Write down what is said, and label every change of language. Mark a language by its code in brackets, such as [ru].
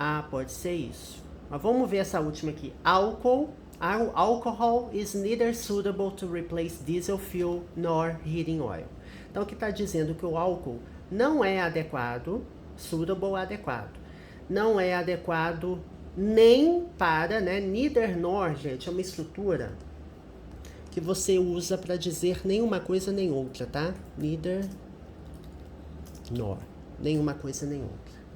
[pt] Pode ser isso. Mas vamos ver essa última aqui. [en] Alcohol is neither suitable to replace diesel fuel nor heating oil. [pt] Então, aqui está dizendo que o álcool não é adequado, suitable, adequado. Não é adequado nem para, né? Neither nor, gente, é uma estrutura que você usa para dizer nenhuma coisa nem outra, tá? Neither nor, nenhuma coisa nem outra.